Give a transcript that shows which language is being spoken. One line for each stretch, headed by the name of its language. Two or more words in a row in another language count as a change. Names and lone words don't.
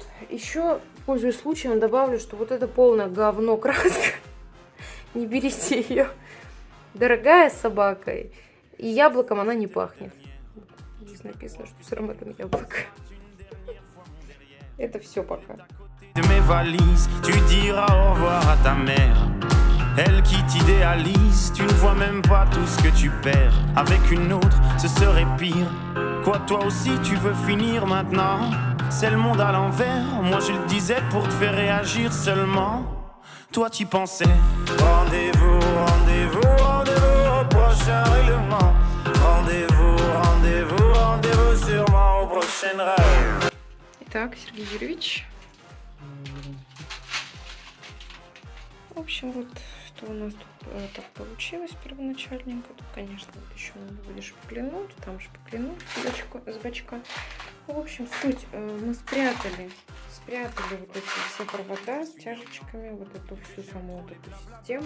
Russian: Еще, пользуясь случаем, добавлю, что вот это полное говно краска. Не берите ее. Дорогая собака. И яблоком она не пахнет. Здесь написано, что с ароматом яблока. Это все пока.
French: De mes valises, tu diras au revoir à ta mère. Elle qui t'idéalise, tu ne vois même pas tout ce que tu perds. Avec une autre, ce serait pire. Quoi, toi aussi, tu veux finir maintenant? C'est le monde à l'envers. Moi, je le disais pour te faire réagir seulement. Toi, tu pensais. Rendez-vous, rendez-vous, rendez-vous au prochain règlement. Rendez-vous, rendez-vous, rendez-vous sûrement au prochain rêve.
Russian: Итак, Сергей Юрьевич. В общем, вот что у нас тут так получилось первоначальненько. Тут, конечно, вот еще надо будет шпаклинуть, там шпаклинуть с бочка. В общем, суть. Мы спрятали вот эти все провода с тяжечками, вот эту всю саму вот эту систему.